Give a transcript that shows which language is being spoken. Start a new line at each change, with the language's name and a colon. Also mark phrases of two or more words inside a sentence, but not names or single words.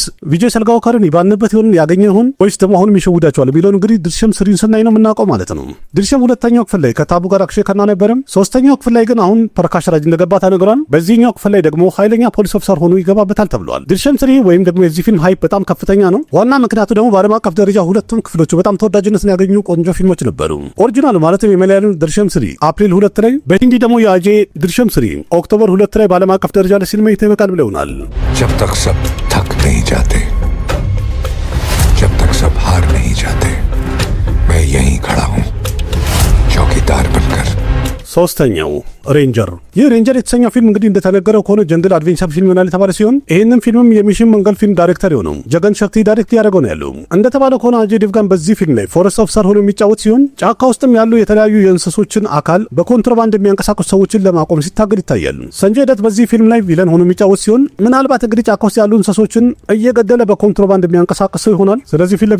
Amharic: ቪጄ ሰልጋዎከርን ይባንበት ይሆን ያገኘ ይሆን ወይስ ደግሞ አሁንም ይሸውዳቸዋል ቢሆን እንግዲህ ድርሸም 3 ስናይ ነው የምናውቀው ማለት ነው። ድርሸም ሁለተኛው ክፍል ላይ ከታቡ ጋር አክሽን ከና ነበረም። ሶስተኛው ክፍል ላይ ግን አሁን ፐርካሽ ራጅ እንደገባ ተነግሯል። በዚህኛው ክፍል ላይ ደግሞ ኃይለኛ
English: police officer
Amharic: ሆኖ ይገባበታል ተብሏል። ድርሸም 3 ወይም ደግሞ የዚህ ፊልም ሃይፕ በጣም ከፍተኛ ነው። ዋና ምክንያቱ ደግሞ በዓለም አቀፍ ደረጃ ሁለቱም ክፍሎቹ በጣም ተወዳጅነትን ያገኙ ቆንጆ ፊልሞች ነበሩ። ኦሪጂናል ማለትም የመለያሉን ድርሸም 3 አፕሪል 2 ላይ፣ በሂንዲ ደግሞ የአጀይ ድርሸም 3 ኦክቶበር 2 ላይ በዓለም አቀፍ ደረጃ ለሲኒማ ይጠበቃል ብለውናል።
Hindi: जब तक सब थक नहीं जाते, जब तक सब हार नहीं जाते, मैं यहीं खड़ा हूं चौकीदार बनकर।
Amharic: ሶስተኛው ሬንጀር ይህ ሬንጀር የተሰኘው ፊልም እንግዲህ እንደተነገረው ከሆነ
English: jungle adventure film
Amharic: ይሆናል የተባለ ሲሆን ይህንን ፊልምም የሚሽን መንገል ፊልም ዳይሬክተር የሆነው ጀገን ሸክቲ ዳይሬክት ያደረገው ነው ያለው። እንደተባለው ከሆነ አጀይ ዴቭጋን በዚህ ፊልም ላይ
English: forest officer
Amharic: ሆኖ የሚጫወት ሲሆን ጫካ ውስጥም ያሉ የተለያዩ የእንስሶችን አካል በኮንትሮባንድ የሚያንቀሳቀሱ ሰዎችን ለማቆም ሲታገል ይታያል። ሰንጀይ ደት በዚህ ፊልም ላይ ቪለን ሆኖ የሚጫወት ሲሆን ምናልባት እንግዲህ ጫካ ውስጥ ያሉ እንስሶችን እየገደለ በኮንትሮባንድ የሚያንቀሳቀሰው ይሆናል። ስለዚህ ፊት